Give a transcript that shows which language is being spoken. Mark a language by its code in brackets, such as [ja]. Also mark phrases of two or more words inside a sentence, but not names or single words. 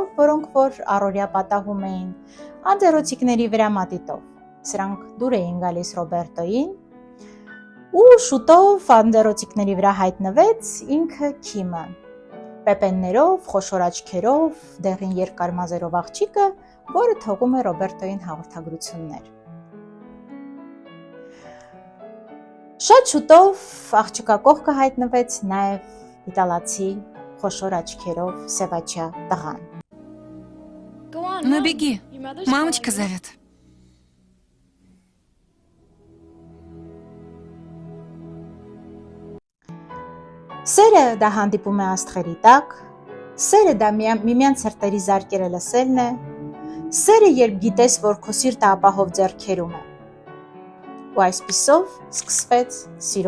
[hy] որոնք որ առօրյա պատահում էին անձեռոցիկների վրա մատիտով։ Սրանք դուր էին գալիս Ռոբերտոին ու շուտով անձեռոցիկների վրա հայտնվեց ինքը Քիմը։ Պեպեններով, խոշոր աչքերով, դեղին երկար մազերով աղջիկը, որը թողում է Ռոբերտոին հաղորդագրություններ։ Շատ շուտով աղջկա կողքը հայտնվեց նաև իտալացի խոշոր աչքերով սևաչյա տղան։ [ru] Ну беги, мамочка зовет. [hy] Սերը դա հանդիպում է աստղերի տակ, սերը դա միմյանց սրտերի զարկերը լսելն է, սերը երբ գիտես, որ քո սիրտը ապահով ձեռքերում է։ Ու այսպիսով սկսվեց սիրո